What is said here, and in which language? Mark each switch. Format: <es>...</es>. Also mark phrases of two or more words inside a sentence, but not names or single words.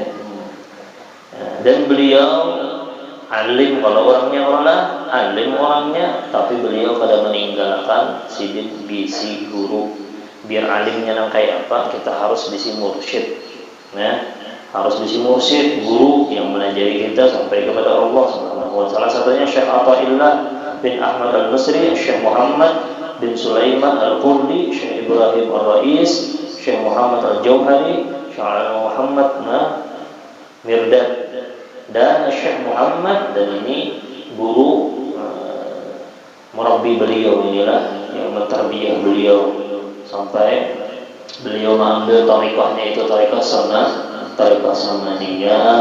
<id>Dan beliau alim, kalau orangnya alim orangnya, tapi beliau pada meninggalkan Sidin bisi guru.</id> <bjn>Biar alimnya nang kayak apa, kita harus bisi mursyid. Harus bisi mursyid,</bjn> <id>guru yang mengajari kita sampai kepada Allah</id> <ar>سبحانه وتعالى.</ar> <id>Salah satunya Syekh Athaillah bin Ahmad Al-Basri, Syekh Muhammad bin Sulaiman Al-Qurdi, Syekh Ibrahim Ar-Rais, Syekh Muhammad Al-Jauhari, Syekh Muhammad Mirdad, dan Syekh Muhammad, dan ini guru murabbi beliau, inilah yang mentarbiyah beliau sampai beliau mengambil tarikahnya itu tarikah Samaniyah.</id>